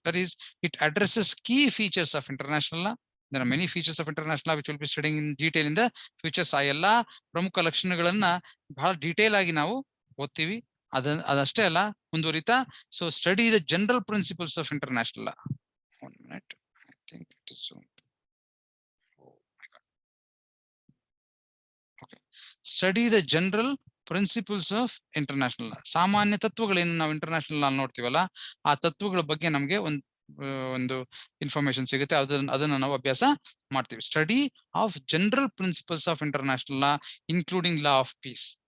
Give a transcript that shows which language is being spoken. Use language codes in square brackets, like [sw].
[en] That is, it addresses key features of international law. There are many features of international law which we'll be studying in detail in the futures. [kn] ಆ ಎಲ್ಲಾ ಪ್ರಮುಖ ಲಕ್ಷಣಗಳನ್ನ ಬಹಳ detail ಆಗಿ ನಾವು ಓದ್ತೀವಿ. ಅದಷ್ಟೇ ಅಲ್ಲ, ಮುಂದುವರಿತಾ, [en] So study the general principles of international law. 1 minute, I think it is soon. Oh my God. Okay, study the general principles of international law. [kn] ಸಾಮಾನ್ಯ ತತ್ವಗಳೇನು ನಾವು ಇಂಟರ್ನ್ಯಾಷನಲ್ ಲಾ ನೋಡ್ತೀವಲ್ಲ, ಆ ತತ್ವಗಳ ಬಗ್ಗೆ ನಮ್ಗೆ ಒಂದು ಇನ್ಫಾರ್ಮೇಶನ್ ಸಿಗುತ್ತೆ. ಅದನ್ನ ನಾವು ಅಭ್ಯಾಸ ಮಾಡ್ತೀವಿ. [en] Study of general principles of international law including law of peace.